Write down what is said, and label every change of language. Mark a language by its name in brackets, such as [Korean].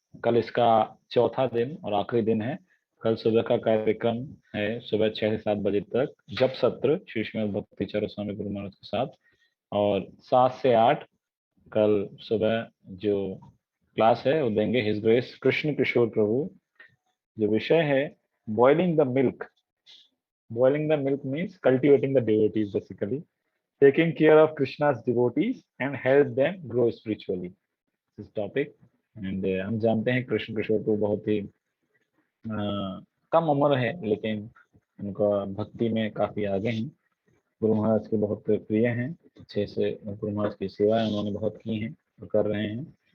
[Hindi] कल इसका चौथा दिन और आखिरी दिन है। कल सुबह का कार्यक्रम है सुबह 6 से 7 बजे तक जप सत्र श्री श्रीमद् भक्ति चरण स्वामी गुरु महाराज के साथ, और 7 से 8 कल सुबह जो क्लास है वो देंगे हिज ग्रेस कृष्ण किशोर प्रभु। जो विषय है boiling the milk. [English] Boiling the milk means cultivating the devotees, basically taking care of Krishna's devotees and help them grow spiritually. This topic, and [Hindi] हम जानते हैं कृष्ण किशोर को बहुत ही कम उम्र है लेकिन उनका भक्ति में काफी आगे हैं। गुरु महाराज के बहुत प्रिय हैं, अच्छे से गुरु महाराज की सेवाएं उन्होंने बहुत की हैं और कर रहे हैं।